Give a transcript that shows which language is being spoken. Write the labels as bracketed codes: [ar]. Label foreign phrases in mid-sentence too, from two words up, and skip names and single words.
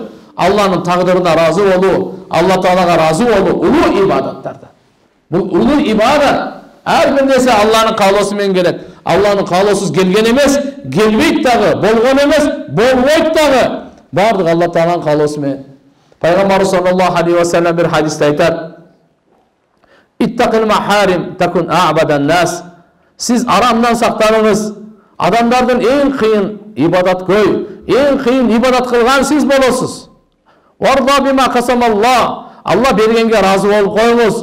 [ky] Алланын тагдырына разы болуу, Алла Таалага разы болуу улуу ибадаттардан. Бул улуу ибадат. Ар бир нерсе Алланын каалоосу менен келет. Алланын каалоосуз келген эмес, келбейт дагы, болгон эмес, болбойт дагы. Бардыгы Алла Тааланын каалоосу менен. Пайгамбарыбыз [ar] صلى الله عليه وسلم [ky] бир хадисте айтат: [ar] "اتق المحارم تكن أعبد الناس." [ky] Сиз арамдан сактаныңыз. Адамдардын эң кыйын ибадаткөй, эң кыйын ибадат кылган сиз болосуз. [ar] وارض بما قسم الله. [ky] Алла бергенге разы болуп коюңуз.